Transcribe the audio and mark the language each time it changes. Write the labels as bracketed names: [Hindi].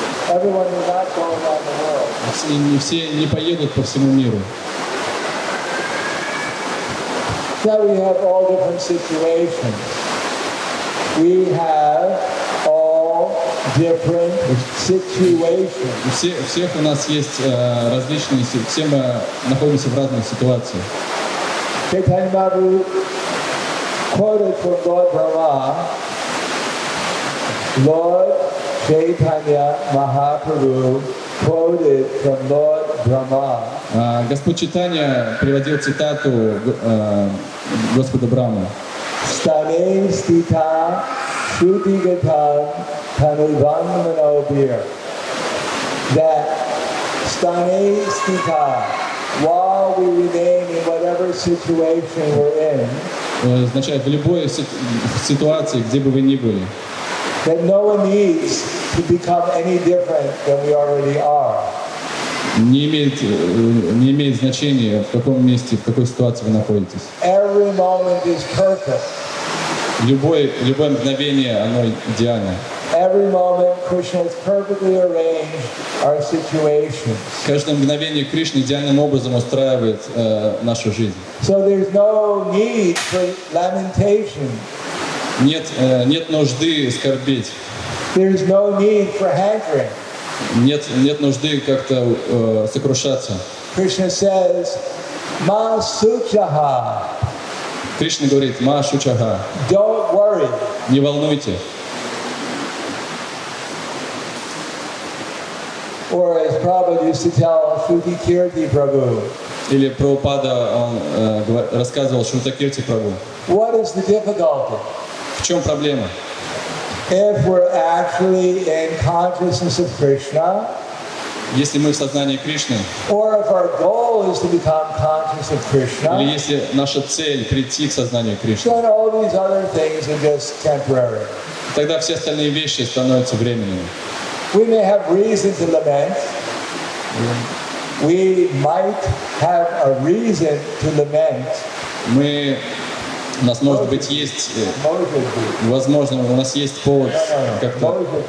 [English] Everyone will not go around the world. [Russian] Все не поедут по всему миру. [English] So we have all different situations. We have all different situations. [Russian] Всех у нас есть различные, все мы находимся в разных ситуациях. [English] Now, if we study the Bhagavad Gita and other literatures, they give us many ideas what our mission in life should be. [Russian] Все у нас есть различные, все мы находимся в разных ситуациях. [English] Chaitanya Mahaprabhu quoted from Lord Brahma, Lord Chaitanya Mahaprabhu quoted from Lord Brahma. [Russian] Господь Чайтанья приводил цитату Господа Брахмы. [Sanskrit] Stane stita shrutigatan tanuvan manobir. [English] That [Sanskrit] stane stita, [English] while we remain in whatever situation we're in, [Russian] означает в любой ситуации, где бы вы ни были. [English] that no one needs to become any different than we already are. [Russian] Не имеет значения, в каком месте, в какой ситуации вы находитесь. [English] Every moment is perfect. [Russian] Любое мгновение, оно идеально. [English] Every moment Krishna has perfectly arranged our situations. [Russian] Каждое мгновение Кришны идеальным образом устраивает нашу жизнь. [English] So there's no need for lamentation. [Russian] Нет нужды скорбеть. [English] There's no need for hankering. [Russian] Нет нужды как-то сокрушаться. [English] Krishna says, [Sanskrit] Ma suchaha. [Russian] Кришна говорит, [Sanskrit] ма шучаха, [English] Don't worry. [Russian] не волнуйте. [English] Or as Prabhupada used to tell Shruti Kirti Prabhu, [Russian] Или Прабхупада, он рассказывал Шрутакирти Прабху. [English] what is the difficulty? [Russian] В чем проблема? [English] If we're actually in consciousness of Krishna, [Russian] Если мы в сознании Кришны, [English] or if our goal is to become conscious of [Russian] или [English] Krishna, [Russian] если наша цель прийти к сознанию Кришны, [English] then all these other things are just temporary. [Russian] тогда все остальные вещи становятся временными. [English] We may have reason to lament. We might have a reason to lament. [Russian] У нас, может быть, есть, возможно, у нас есть повод как-то...